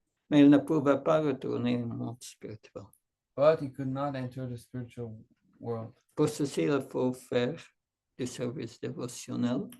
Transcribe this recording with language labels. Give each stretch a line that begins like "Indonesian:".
French: mais il ne pouvait pas retourner au monde spirituel.
English: but he could not enter the spiritual world.
French: Pour ceci, il faut faire du service dévotionnel.